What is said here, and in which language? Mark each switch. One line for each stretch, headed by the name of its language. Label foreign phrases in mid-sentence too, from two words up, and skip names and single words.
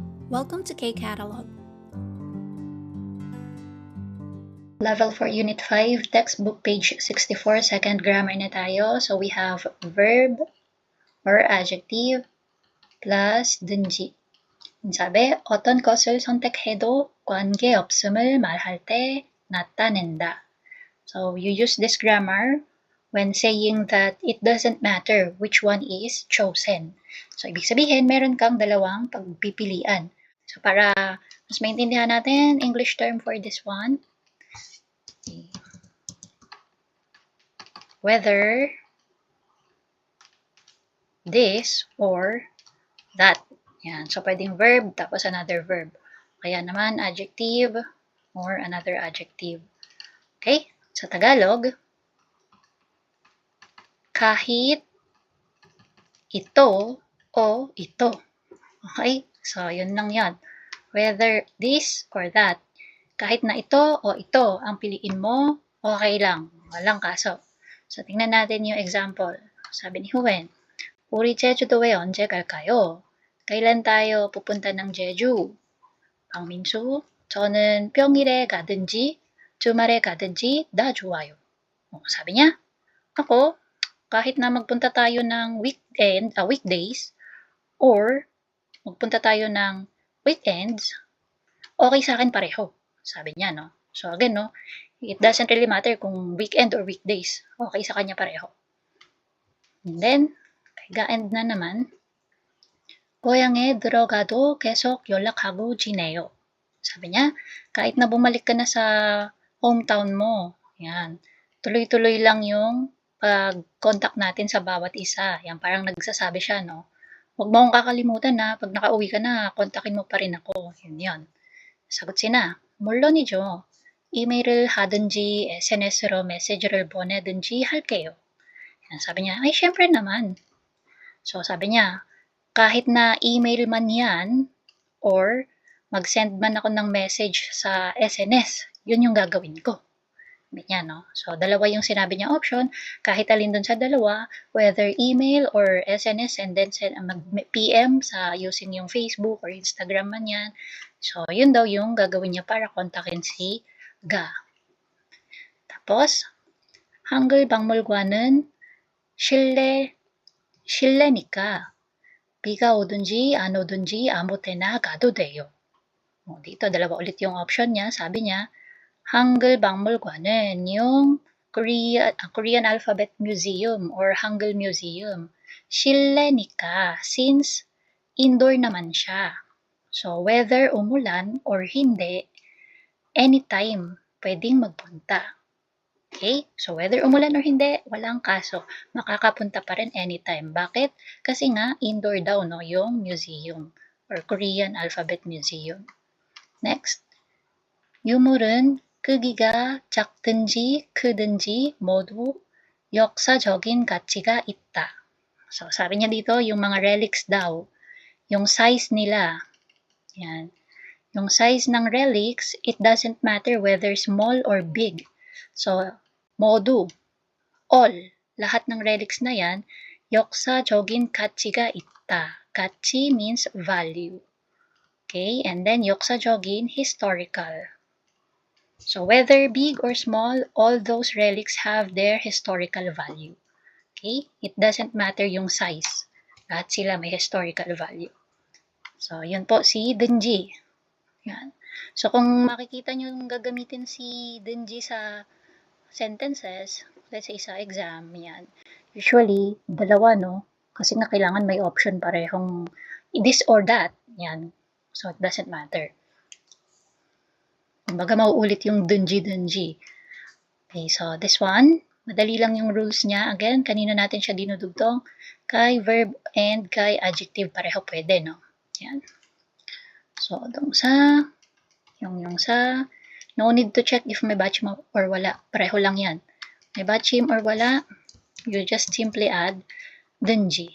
English: Welcome to K-Catalog. Level 4 Unit 5, textbook page 64, second grammar
Filipino: na tayo.
English: So we have verb or adjective plus 든지.
Korean: 사배 어떤 것을 선택해도 관계없음을 말할 때 나타낸다.
English: So you use this grammar when saying that it doesn't matter which one is chosen.
Filipino: So ibig sabihin, meron kang dalawang pagpipilian. So para mas maintindihan natin,
English: English term for this one, whether this or that.
Filipino: Yan. So, pwedeng verb, tapos
English: another verb.
Filipino: Kaya naman,
English: adjective or another adjective. Okay?
Filipino: Sa Tagalog, kahit ito o ito. Okay? So, yun lang yan.
English: Whether this or that.
Filipino: Kahit na ito o ito ang piliin mo, okay lang. Walang kaso. So, tingnan natin yung example. Sabi ni Huwen,
Korean: 우리 제주도에 언제 갈까요?
Filipino: kailan tayo pupunta ng Jeju?
Korean: 박민수, 저는 평일에 가든지 주말에 가든지 다 좋아요.
Filipino: 사bi niya, ako, kahit na magpunta tayo ng weekdays or magpunta tayo ng weekends, okay sa akin pareho. Sabi niya,
English: no? So again, no, it doesn't really matter kung weekend or weekdays.
Filipino: Okay sa kanya pareho.
English: And then,
Filipino: kay ga-end na naman,
Korean: 고향에 들어가도 계속 연락하고 지내요.
Filipino: Sabi niya, kahit na bumalik ka na sa hometown mo, yan, tuloy-tuloy lang yung pag-contact natin sa bawat isa. Yan, parang nagsasabi siya, no? Huwag mo akong kakalimutan na pag nakauwi ka na, kontakin mo pa rin ako. Yun. 사got siya,
Korean: 물론이죠. 이메일을 하든지 SNS로 메시지를 보내든지 할게요.
Filipino: Yan, sabi niya, ay syempre naman. So sabi niya, kahit na email man yan or mag-send man ako ng message sa SNS, yun yung gagawin ko. Ganyan, no? So, dalawa yung sinabi niya option, kahit alin dun sa dalawa,
English: whether email or SNS, and then
Filipino: mag-PM sa
English: using yung Facebook or Instagram man yan.
Filipino: So, yun daw yung gagawin niya para kontakin si Ga. tapos,
Korean: 한글 박물관은 실내니까 비가 오든지 안 오든지 아무 때나 가도 돼요.
Filipino: dito, dalawa ulit yung option niya. Sabi niya, Hangul 박물관은 yung Korean Alphabet Museum or Hangul Museum. 실내니까,
English: since indoor
Filipino: naman siya. So, whether umulan or hindi, anytime pwedeng magpunta.
English: Okay?
Filipino: So, whether umulan or hindi, walang kaso. Makakapunta pa rin anytime. Bakit? Kasi nga, indoor daw, no, yung museum or Korean Alphabet Museum.
English: Next.
Korean: 유물은 크기가 작든지 크든지 모두 역사적인 가치가 있다.
Filipino: So, sabi niya dito, yung mga relics daw, yung size nila.
English: Yan. Yung size ng relics, it doesn't matter whether small or big. So, modu, all,
Filipino: lahat ng relics na yan,
Korean: 역사적인 가치가 있다.
English: 가치 means value. Okay, and then 역사적인, historical. So whether big or small, all those relics have their historical value. Okay? It doesn't matter yung size.
Filipino: Lahat sila may
English: historical value.
Filipino: So, yun po si 든지. Yan. So, kung makikita nyo yung gagamitin si 든지 sa sentences,
English: let's say
Filipino: sa exam, yan. Usually, dalawa, no? Kasi nga kailangan may option parehong
English: this or that.
Filipino: Yan.
English: So, it doesn't matter.
Filipino: Kumbaga, mauulit yung 든지.
English: Okay, so this one,
Filipino: madali lang yung rules niya. Again, kanina natin siya dinudugtong. Kay verb and kay adjective, pareho pwede, no? Yan. So, yung sa,
English: no need to check if
Filipino: may bachim or wala.
English: Pareho lang yan.
Filipino: May bachim or wala,
English: you just simply add 든지.